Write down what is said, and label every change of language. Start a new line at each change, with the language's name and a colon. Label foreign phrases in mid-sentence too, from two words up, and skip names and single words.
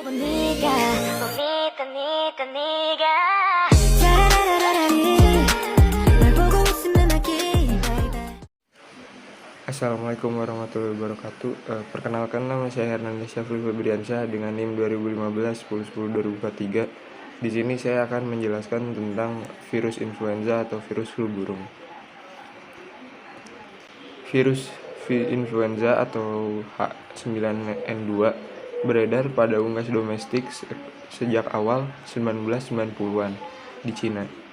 Korean: 네가
Spanish: bonita nita
Korean: 네가 널 보고 있으면 알기 baby.
Arabic: السلام عليكم ورحمة الله وبركاته.
Indonesian: Perkenalkan, nama saya Hernanda Syafrul Febriansyah dengan NIM 2015 10 10 2023. Di sini saya akan menjelaskan tentang virus influenza atau virus flu burung. Virus influenza atau H9N2 beredar pada unggas domestik sejak awal 1990-an di Cina.